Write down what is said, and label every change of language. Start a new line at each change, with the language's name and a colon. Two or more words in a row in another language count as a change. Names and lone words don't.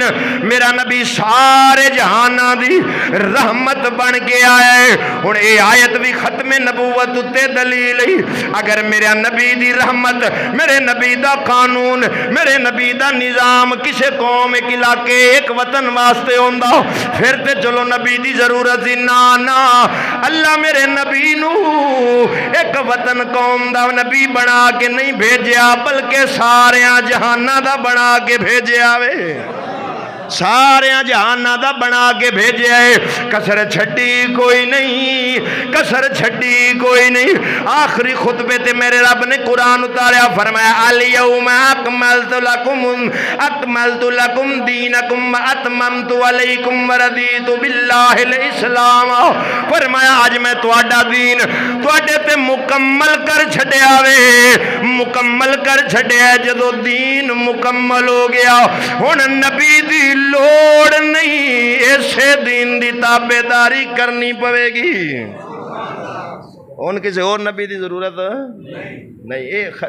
Punjabi: میرا نبی سارے جہاناں دی رحمت بن کے آیا ہے. ہن اے آیت بھی ختم نبوت تے دلیل ہے. اگر میرا نبی دی رحمت میرے نبی دا قانون میرے نبی دا نظام کسے قوم ایک علاقے ایک وطن واسطے ہوندا پھر تے چلو نبی دی ضرورت ہی نا اللہ میرے نبی نو ایک وطن قوم دا نبی بنا کے نہیں بھیجیا بلکہ ساریاں جہاناں دا بنا کے بھیجیا وے سارے جہاناں دا بنا کے بھیجے ہے. کسر چھٹی کوئی نہیں کسر چھٹی کوئی نہیں. آخری خطبے تے میرے رب نے قرآن اتاریا فرمایا
Arabic: الیوم اکملت لکم دینکم اتممت علیکم وردیت باللہ الاسلام.
Punjabi: فرمایا آج میں تواڈا دین تواڈے تے مکمل کر چھڈیا وے مکمل کر چھڈیا. جدو دین مکمل ہو گیا ہن نبی دی لوڑ نہیں ایسے دین دی تابعداری کرنی پوے گی. ان کسی اور نبی دی ضرورت نہیں.